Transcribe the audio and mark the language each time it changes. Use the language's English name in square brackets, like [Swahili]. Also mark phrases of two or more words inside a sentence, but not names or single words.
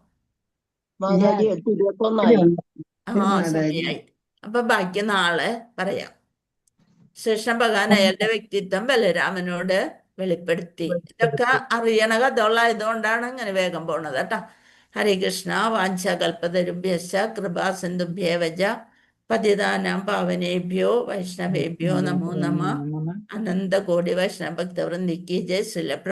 [Malayalam] സമയായി. അപ്പൊ ബാക്കി നാളെ പറയാം. കൃഷ്ണ ഭഗവാൻ അയാളുടെ വ്യക്തിത്വം ബലരാമനോട് വെളിപ്പെടുത്തി. ഇതൊക്കെ അറിയണ കഥകളായതുകൊണ്ടാണ് ഇങ്ങനെ വേഗം പോണത് കേട്ടോ. [Sanskrit] ഹരേ കൃഷ്ണ. വാഞ്ചകൽപതരുഭ്യശ്ച കൃപാ സിന്ധുഭ്യേവ ച പതിതാനാം പാവനേഭ്യോ വൈഷ്ണവേഭ്യോ നമോ നമഃ. അനന്തകോടി വൈഷ്ണവ ഭക്തവൃന്ദിക്ക് ജയ്. ശ്രീല